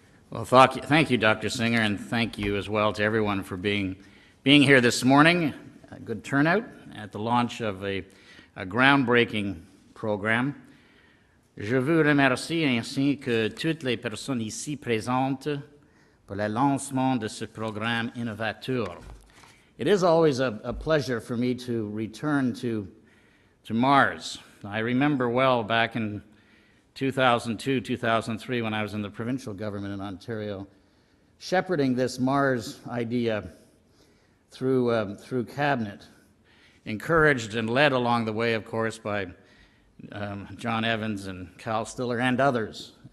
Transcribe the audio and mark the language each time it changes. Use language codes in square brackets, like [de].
[en] Well, thank you, Dr. Singer, and thank you as well to everyone for being here this morning. A good turnout at the launch of a groundbreaking program. [fr] Je vous remercie ainsi que toutes les personnes ici présentes pour le lancement de ce programme innovateur. [en] It is always a pleasure for me to return to Mars. I remember well back in 2002, 2003, when I was in the provincial government in Ontario, shepherding this Mars idea through cabinet, encouraged and led along the way, of course, by John Evans and Cal Stiller and others.